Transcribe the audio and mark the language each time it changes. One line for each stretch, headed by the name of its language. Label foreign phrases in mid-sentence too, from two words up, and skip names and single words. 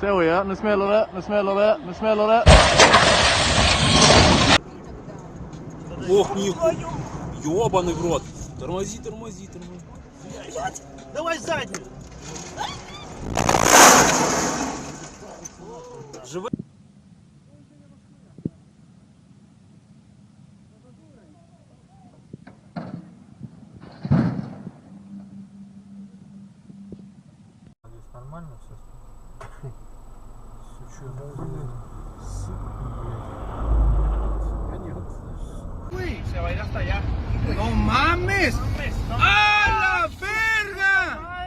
Swedish: ya. Nu smäller det, nu smäller det, nu smäller det.
Russian: Ох, нихуя. Ёбаный в рот. Тормози, тормози, тормози. Давай заднюю. Живе. Нормально все?
Spanish: Se va a ir hasta allá. ¡No mames! ¡A la verga!